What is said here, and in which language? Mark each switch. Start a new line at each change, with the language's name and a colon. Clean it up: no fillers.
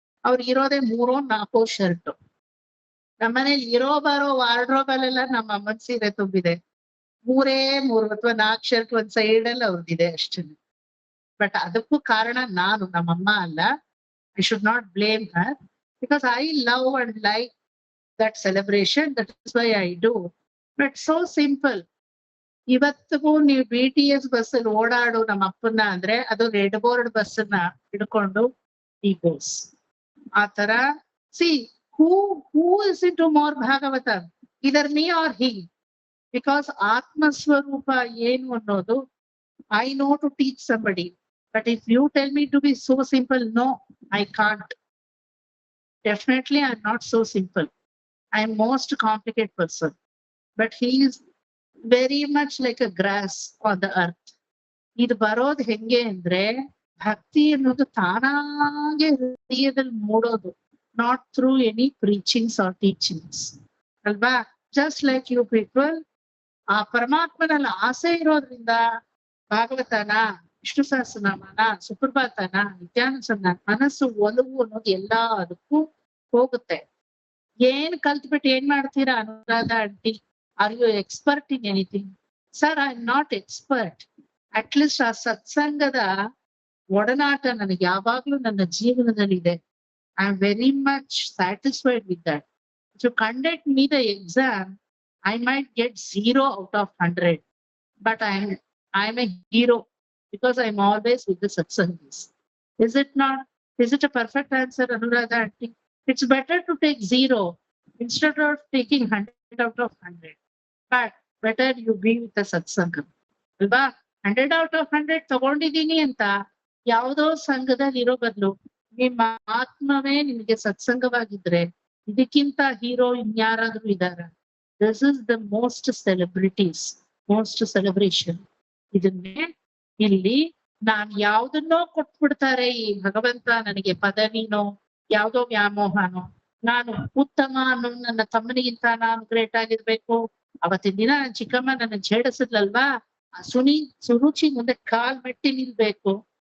Kannada: ಅವ್ರಿಗೆ ಇರೋದೇ 3-4 ಶರ್ಟ್. ನಮ್ಮನೇಲಿ ಇರೋ ಬರೋ ವಾರ್ಡ್ರೋಬ್ ಅಲ್ಲೆಲ್ಲ ನಮ್ಮ ಅಮ್ಮನ ಸೀರೆ ತುಂಬಿದೆ. 3 ಅಥವಾ 4 ಶರ್ಟ್ ಒಂದ್ ಸೈಡ್ ಅಲ್ಲಿ ಅವ್ರದಿದೆ ಅಷ್ಟೇ. ಬಟ್ ಅದಕ್ಕೂ ಕಾರಣ ನಾನು, ನಮ್ಮಮ್ಮ ಅಲ್ಲ.
English: I should not blame her. because I love and like that celebration. That is why I do. But so simple.
Kannada: ಇವತ್ತಿಗೂ ನೀವು BTS ಬಸ್ ಅಲ್ಲಿ ಓಡಾಡು ನಮ್ಮ ಅಪ್ಪನ ಅಂದ್ರೆ ಅದು ರೆಡ್ ಬೋರ್ಡ್ ಬಸ್ ಅನ್ನ ಹಿಡ್ಕೊಂಡು
English: he goes.
Kannada: ಆ ತರ
English: see who is into more Bhagavata, either me or he, because
Kannada: ಆತ್ಮ ಸ್ವರೂಪ ಏನು ಅನ್ನೋದು
English: I know to teach somebody, but if you tell me to be so simple, no, I can't. Definitely I'm not so simple. I'm most complicated person, but he is very much like a grass on the earth.
Kannada: ಇದು ಬರೋದು ಹೆಂಗೆ ಅಂದ್ರೆ ಭಕ್ತಿ ಅನ್ನೋದು ತಾನಾಗೆ ಹೃದಯದಲ್ಲಿ ಮೂಡೋದು,
English: not through any preachings or teachings
Kannada: ಅಲ್ವಾ.
English: just like you people,
Kannada: ಆ ಪರಮಾತ್ಮನಲ್ಲಿ ಆಸೆ ಇರೋದ್ರಿಂದ ಭಾಗವತನ, ವಿಷ್ಣು ಸಹಸ್ರನಾಮನ, ಸುಪ್ರಭಾತನ, ನಿತ್ಯಾನುಸಂಧಾನ, ಮನಸ್ಸು ಒಲವು ಅನ್ನೋದು ಎಲ್ಲಾ ಅದಕ್ಕೂ ಹೋಗುತ್ತೆ. ಏನ್ ಕಲ್ತ್ಬಿಟ್ಟು ಏನ್ ಮಾಡ್ತೀರಾ
English: Anuradha aunty? Are you expert in anything?
Kannada: Sir,
English: I am not expert. At least
Kannada: ಆ ಸತ್ಸಂಗದ ಒಡನಾಟ ನನಗೆ ಯಾವಾಗ್ಲೂ ನನ್ನ ಜೀವನದಲ್ಲಿ ಇದೆ.
English: I am very much satisfied with that. To conduct me the exam, I might get 0 out of 100, but I'm a hero because I'm always with the satsangis. Is it not? Is it a perfect answer, Anuradha aunty? It's better to take 0 instead of taking 100 out of 100. But better you be with the satsangam.
Kannada: Alva
English: 100 out of 100
Kannada: ತಗೊಂಡಿದೀನಿ ಅಂತ ಯಾವುದೋ ಸಂಘದಲ್ಲಿ ಇರೋ ಬದಲು ನಿಮ್ಮ ಆತ್ಮವೇ ನಿಮಗೆ ಸತ್ಸಂಗವಾಗಿದ್ರೆ ಇದಕ್ಕಿಂತ hero ಇನ್ಯಾರಾದ್ರೂ ಇದಾರ?
English: This is the most celebrities, most celebration.
Kannada: ಇದನ್ನೇ ಇಲ್ಲಿ ನಾನ್ ಯಾವ್ದನ್ನೋ ಕೊಟ್ಬಿಡ್ತಾರೆ ಈ ಭಗವಂತ ನನಗೆ, ಪದವಿನೋ ಯಾವ್ದೋ ವ್ಯಾಮೋಹನೋ, ನಾನು ಉತ್ತಮ ಅನ್ನೋ ನನ್ನ ತಮ್ಮನಿಗಿಂತ ನಾನು ಗ್ರೇಟ್ ಆಗಿರ್ಬೇಕು. ಅವತ್ತಿನ ದಿನ ನನ್ನ ಚಿಕ್ಕಮ್ಮ ನನ್ನ ಛೇಡಿಸಿದ್ಲಲ್ವಾ, ಆ ಸುರುಚಿ ಮುಂದೆ ಕಾಲ್ ಮೆಟ್ಟಿ ನಿಲ್ಬೇಕು.